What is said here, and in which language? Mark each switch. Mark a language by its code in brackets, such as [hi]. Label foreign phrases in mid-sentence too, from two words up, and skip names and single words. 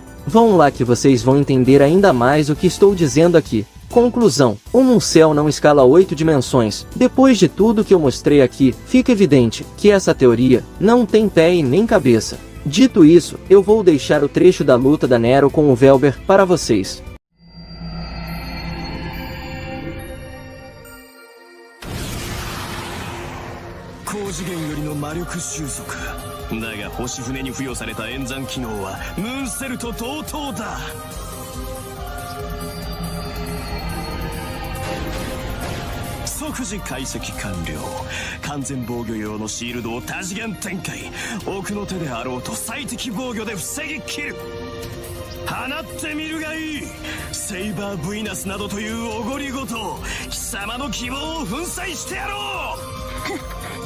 [pt] Vão lá que vocês vão entender ainda mais o que estou dizendo aqui. Conclusão. O Muncel não escala 8 dimensões. Depois de tudo que eu mostrei aqui, fica evidente que essa teoria não tem pé e nem cabeça. Dito isso, eu vou deixar o trecho da luta da Nero com o Velber para vocês. [ja] 高次元よりの魔力収束だが星船に付与された演算機能はムーンセルと同等だ即時解析完了完全防御用のシールドを多次元展開奥の手であろうと最適防御で防ぎ切る放ってみるがいいセイバー・ブイナスなどというおごりごと貴様の希望を粉砕してやろう